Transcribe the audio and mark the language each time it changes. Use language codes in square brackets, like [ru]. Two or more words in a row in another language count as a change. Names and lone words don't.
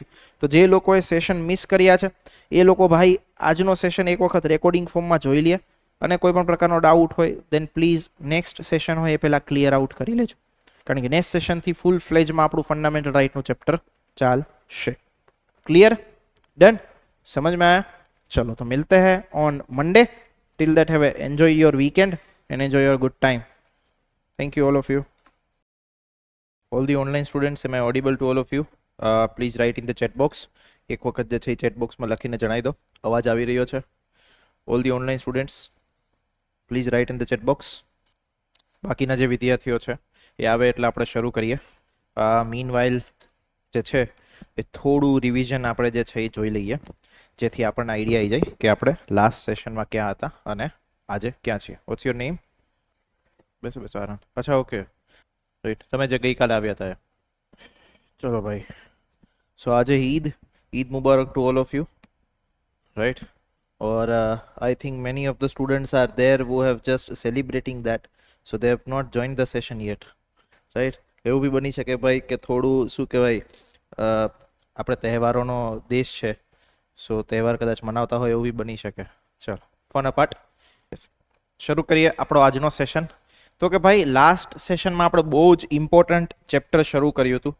[gu] તો જે લોકોએ સેશન મિસ કર્યા છે એ લોકો ભાઈ આજનો સેશન એક વખત [en] recording formમાં [gu] જોઈ લે અને કોઈ પણ પ્રકારનો ડાઉટ હોય [en] then please next session [gu] હોય એ પહેલાં [en] clear out [gu] કરી લેજો કારણ કે [en] next sessionથી full fledgeમાં [gu] આપણું [en] fundamental rightનું [gu] ચેપ્ટર ચાલશે. [en] clear? done? [hi] समझ में आया? चलो तो मिलते हैं [en] on Monday. till that have enjoy your weekend and enjoy your good time. Thank you all of you. All the online students, am I audible to all of you? Please write in the chat box. [gu] એક વખત જે છે એ [en] chat box [gu] માં લખીને જણાવી દો અવાજ આવી રહ્યો છે. [en] All the online students, please write in the chat box. [gu] બાકીના જે વિદ્યાર્થીઓ છે એ આવે એટલે આપણે શરૂ કરીએ. મીનવાઇલ જે છે એ થોડું રિવિઝન આપણે જે છે એ જોઈ લઈએ જેથી આપણને આઈડિયા આવી જાય કે આપણે લાસ્ટ સેશનમાં ક્યાં હતા અને આજે ક્યાં છીએ. [en] what's your name? [gu] બેસો બેસો આરામ. અચ્છા [en] okay right, [gu] તમે જે ગઈકાલે આવ્યા હતા. ચલો ભાઈ, સો આજે [ar] عيد مبارك [en] to all of you, right? और I think many of the students are there who have just celebrating that, so they have not joined the session yet, right? [gu] એવું બી બની શકે ભાઈ કે થોડું શું કહેવાય આપણે તહેવારોનો દેશ છે સો તહેવાર કદાચ મનાવતા હોય એવું બી બની શકે. ચલો [en] phone apart [gu] શરૂ કરીએ આપણો આજનો સેશન. તો કે ભાઈ લાસ્ટ સેશનમાં આપણે બહુ જ [en] important chapter [gu] શરૂ કર્યું હતું.